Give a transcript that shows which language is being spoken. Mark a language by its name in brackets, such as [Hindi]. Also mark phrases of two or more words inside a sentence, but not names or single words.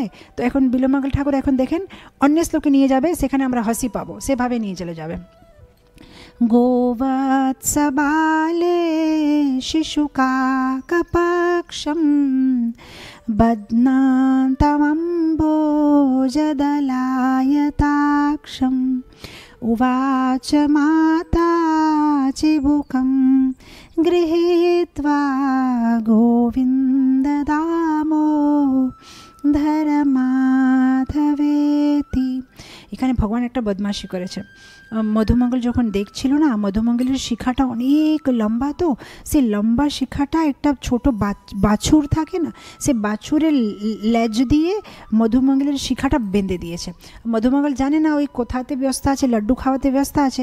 [Bangla] তো এখন বিল্বমঙ্গল ঠাকুর এখন দেখেন অন্য শ্লোকে নিয়ে যাবে, সেখানে আমরা হাসি পাবো, সেভাবে নিয়ে চলে যাবে। [Sanskrit] গোবৎসবালে শিশুকাকপক্ষম বদনান্তমম্বোজদলায়তাক্ষম उवाच माता चिबुकं गृहीत्वा गोविन्द दामोदर माधवेति। [Bangla] এখানে ভগবান একটা বদমাশি করেছে। মধুমঙ্গল যখন দেখছিল না, মধুমঙ্গলের শিখাটা অনেক লম্বা, তো সেই লম্বা শিখাটা একটা ছোট বাছুর থাকে না, সে বাছুরের লেজ দিয়ে মধুমঙ্গলের শিখাটা বেঁধে দিয়েছে। মধুমঙ্গল জানে না ওই কোথাতে ব্যস্ত আছে, লাড্ডু খাওয়াতে ব্যস্ত আছে।